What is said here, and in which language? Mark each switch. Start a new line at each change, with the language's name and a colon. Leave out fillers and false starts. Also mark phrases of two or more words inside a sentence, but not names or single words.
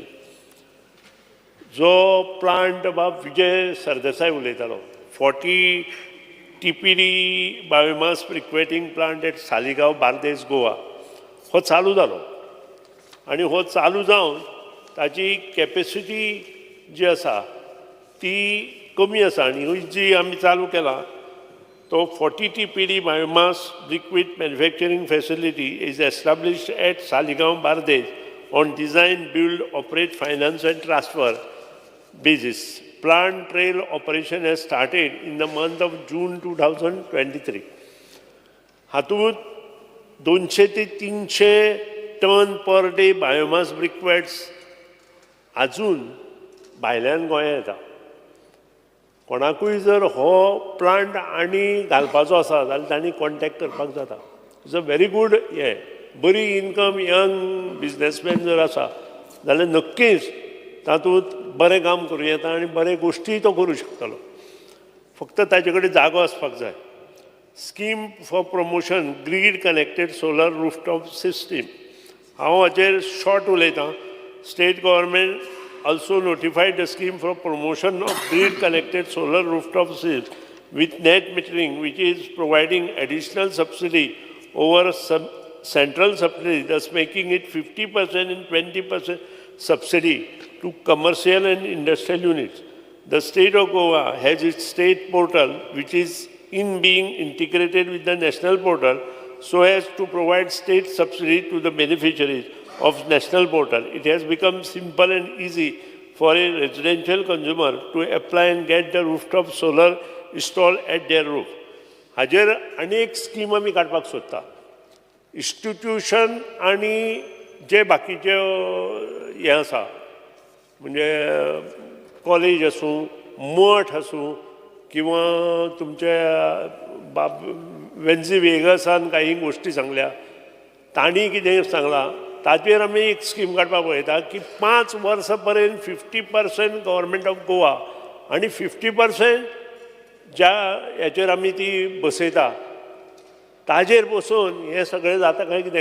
Konkani: जो प्लांट बाब विजय सरदेसाय उलयतालो, 40 TPD
English: biomass briquetting plant at
Konkani: सालिगांव बार्देस गोवा, हो चालू जालो आनी हो चालू जावन ताची कॅपेसिटी जी आसा ती कमी आसा आनी जी आमी चालू केला तो
English: 40 TPD biomass liquid manufacturing facility is established at Saligaon, Bardes on design, build, operate, finance and transfer basis. Plant trial operation has started in the month of June 2023.
Konkani: हातूंत 200 ते 300
English: tonne per day biomass briquettes
Konkani: आजून भायल्यान गोंया येता. कोणाकूय जर हो प्लांट आनी घालपाचो आसा जाल्यार तांणी कॉन्टॅक्ट करपाक जाता.
English: it's a very good
Konkani: बरी
English: income young businessman
Konkani: जर आसा जाल्यार नक्कीच तातूंत बरें काम करूं येता आनी बरे गोश्टीय तो करूं शकतलो. फक्त ताजे कडेन जागो आसपाक जाय.
English: scheme for promotion grid connected solar rooftop system.
Konkani: हांव हाचेर शॉर्ट उलयतां.
English: State Government also notified the scheme for promotion of grid connected solar rooftop systems with net metering, which is providing additional subsidy over central subsidy, thus making it 50% and 20% subsidy to commercial and industrial units. The state of Goa has its state portal, which is in being integrated with the national portal so as to provide state subsidy to the beneficiaries of national portal. It has become simple and easy for a residential consumer to apply and get the rooftop solar installed at their roof.
Konkani: हाजेर अनेक स्कीम आमी काडपाक सोदता. इन्स्टिट्यूशन आनी जे बाकीचे हे आसा म्हणजे कॉलेज आसूं मठ आसूं किंवा तुमचे वेन्झी वेगसान काही गोष्टी सांगल्या तांणी कितें सांगलां ताचेर आमी एक स्कीम काडपाक पळयता की 5 वर्सां पर्यंत 50%
English: Government of Goa
Konkani: आनी 50% ज्या हेचेर आमी ती बसयता ताजेर बसून हें सगळें जाता काय कितें.